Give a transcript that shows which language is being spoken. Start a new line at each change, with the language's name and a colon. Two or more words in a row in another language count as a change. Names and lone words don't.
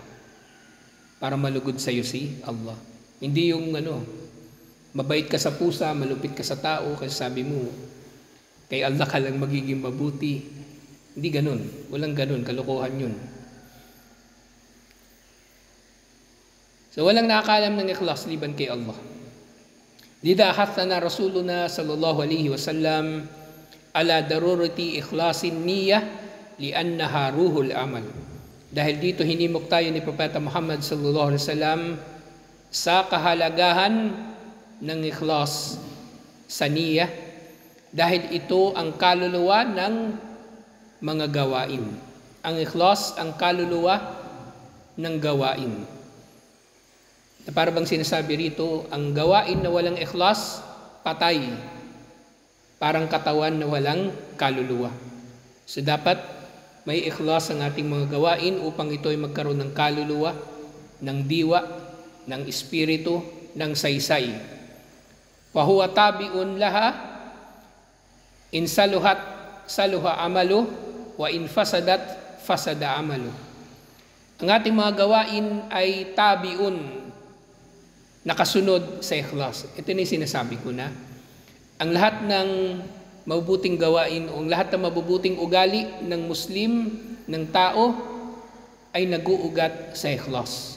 Filipino: Para malugod sa iyo si Allah. Hindi yung mabait ka sa pusa, malupit ka sa tao, kasi sabi mo, kay Allah ka lang magiging mabuti. Hindi ganun. Walang ganun. Kalokohan yun. So walang nakakalam ng ikhlas liban kay Allah.
Arabic: لذا حثنا رسولنا صلى الله عليه وسلم على ضرورة إخلاص النية لأنها روح العمل.
Filipino: Dahil dito hinimok tayo ni Propeta Muhammad
Arabic: صلى الله عليه وسلم
Filipino: sa kahalagahan ng ikhlas sa niyah dahil ito ang kaluluwa ng mga gawain. Ang ikhlas ang kaluluwa ng gawain. Na para bang sinasabi rito, ang gawain na walang ikhlas, patay. Parang katawan na walang kaluluwa. So dapat may ikhlas ang ating mga gawain upang ito ay magkaroon ng kaluluwa, ng diwa, ng espiritu, ng saysay.
Arabic: فهو تابع لها، إن صلحت، صلح العمل، وإن فسدت، فسد العمل.
Filipino: Ang ating mga gawain ay tabi'un, nakasunod sa ikhlas. Ito na yung sinasabi ko na, ang lahat ng mabubuting gawain o lahat ng mabubuting ugali ng Muslim, ng tao, ay nag-uugat sa ikhlas.